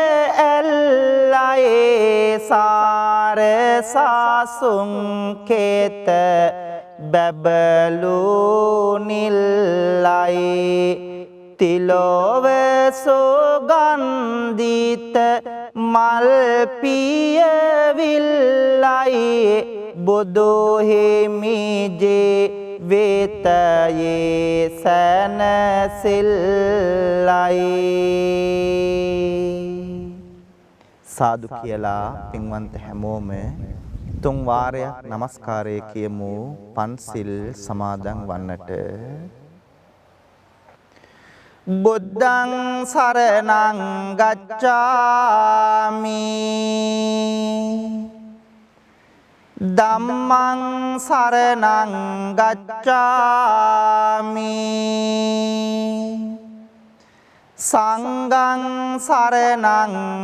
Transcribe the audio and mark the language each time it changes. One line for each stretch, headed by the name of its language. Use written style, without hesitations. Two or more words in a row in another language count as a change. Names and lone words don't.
Sinhala: ඇල්ලයේ සාර සාසුන් කෙත බැබලු නිල්ලයි තිලොව සුගන්ධිත මල් පියවිල්ලයි බුදු හිමිජේ වේතයේ සැනසෙල්ලයි සාදු කියලා පින්වන්ත හැමෝම තුන් වාරයක් নমස්කාරය කියමු පන්සිල් සමාදන් වන්නට
Pali: බුද්ධං සරණං ගච්ඡාමි ධම්මං සරණං ගච්ඡාමි සංඝං සරණං